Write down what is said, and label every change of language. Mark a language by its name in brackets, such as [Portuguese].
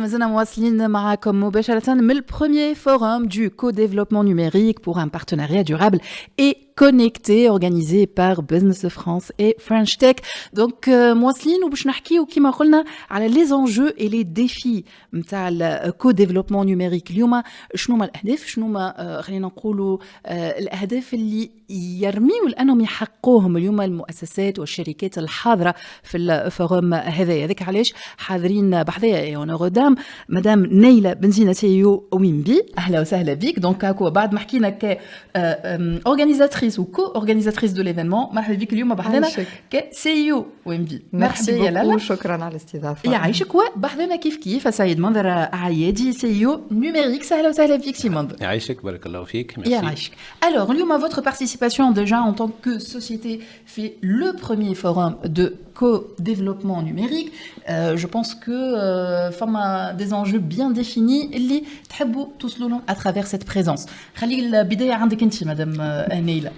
[Arabic] مازلنا مواصلين معكم مباشرة من [French] le premier forum du co-développement numérique pour un partenariat durable et connecté organisé par Business France et French Tech. Donc [Arabic] مواصلين وباش نحكيو كيما قلنا على [French] les enjeux et les défis نتاع le co-développement numérique. [Arabic] اليوم شنو هما الأهداف، شنو هما خلينا نقولوا الأهداف اللي يرميوا لأنهم يحققوهم اليوم المؤسسات والشركات الحاضرة في الفوروم هذايا. هذاك علاش حاضرين بحذايا اون غودام مدام نيلة بنزينة سيو ويمبي. اهلا وسهلا بك. دونك هاكو بعد ما حكينا [French] ك اورغانيزاتريس وكو اورغانيزاتريس دو ليفينمون، [Arabic] مرحبا بك اليوم بحذانا ك سيو ويمبي. مرحبا بكم، شكرا على الاستضافه. يعيشك. وبحذانا كيف كيف سيد منظر عيادي سيو نوميريك. اهلا وسهلا بك سي منظر. يعيشك بارك الله فيك. ميرسي. يعيشك. [French] Alors [Arabic] اليوم [French] votre participation déjà en tant que société fait le premier forum de co-développement numérique. Je pense que فما des enjeux bien définis [Arabic] اللي تحبوا توصلوا لهم [French] à travers cette présence. [Arabic] خلي البداية عندك انت مدام نيلة.